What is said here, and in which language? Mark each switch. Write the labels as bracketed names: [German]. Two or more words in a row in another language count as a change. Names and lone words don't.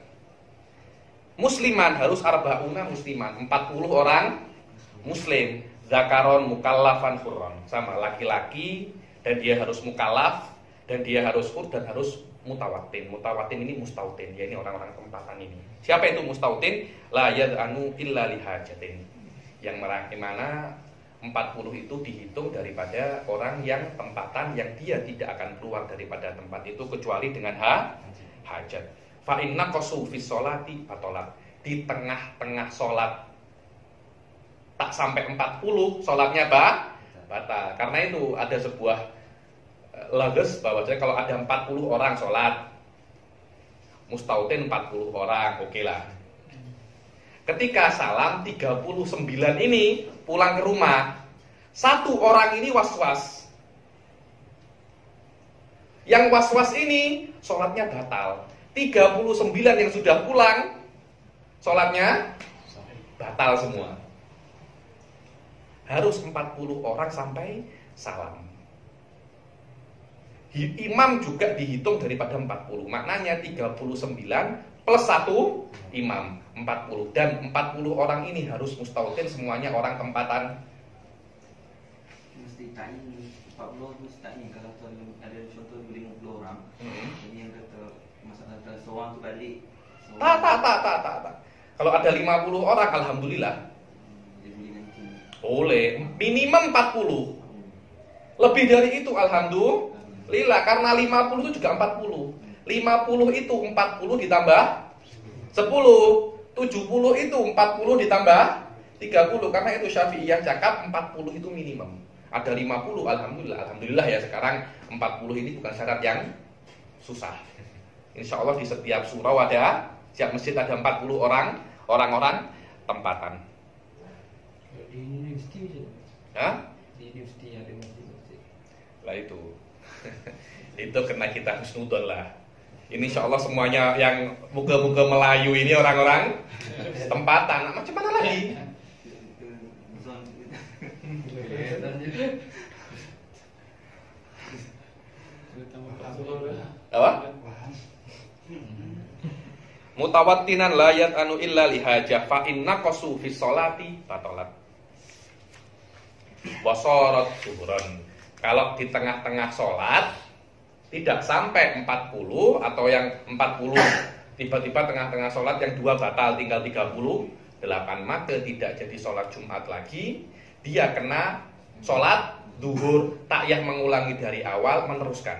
[Indonesian] Musliman harus [Arabic] أربعون مسلما, [Indonesian] 40 orang muslim. [Arabic] ذكرا مكلفا حرا, [Indonesian] sama laki-laki, dan dia harus mukallaf, dan dia harus hur, dan harus mutawatin. Mutawatin ini mustautin, ya ini orang-orang tempatan ini. Siapa itu mustautin? [Arabic] لا يظعن إلا لحاجة. [Indonesian] Yang mana 40 itu dihitung daripada orang yang tempatan, yang dia tidak akan keluar daripada tempat itu kecuali dengan hajat. [Arabic] فإن نقصوا في الصلاة بطلت. [Indonesian] Di tengah-tengah sholat tak sampai 40, sholatnya batal. Karena itu ada sebuah lages bahwasanya kalau ada 40 orang sholat, mustautin 40 orang, oke lah. Ketika salam 39 ini pulang ke rumah, 1 orang ini was-was. Yang was-was ini sholatnya batal. 39 yang sudah pulang, sholatnya batal semua. Harus 40 orang sampai salam. Imam juga dihitung daripada 40. Maknanya 39 plus 1 imam 40. Dan 40 orang ini harus mustautin, semuanya orang tempatan. [Malay] Mesti ta'in 40 tu mesti ta'in. Kalau ada contoh 50 orang, ini yang kata masalah seorang tu balik. [Indonesian] Tak. Kalau ada 50 orang, alhamdulillah. Dia boleh nanti. Boleh, minimum 40. Lebih dari itu alhamdulillah, karena 50 itu juga 40. 50 itu 40 ditambah 10. 70 itu 40 ditambah 30. Karena itu Syafi'iyah cakap 40 itu minimum. Ada 50, alhamdulillah ya, sekarang 40 ini bukan syarat yang susah. Insya Allah di setiap surau ada, setiap masjid ada 40 orang-orang tempatan. [Malay] Di universiti je. [Indonesian] Hah? Di universiti ada masjid-masjid. Lah itu. Itu kena kita husnudon lah. Ini insya Allah semuanya yang muka-muka Melayu ini orang-orang tempatan. Macam mana lagi? Apa? [Arabic] متوطنا لا يظعن إلا لحاجة فإن نقصوا في الصلاة بطلت وصارت ظهرا. [Indonesian] Kalau di tengah-tengah sholat tidak sampai 40, atau yang 40 tiba-tiba tengah-tengah sholat yang 2 batal tinggal 38, maka tidak jadi sholat Jumat lagi. Dia kena sholat duhur, takyah mengulangi dari awal, meneruskan.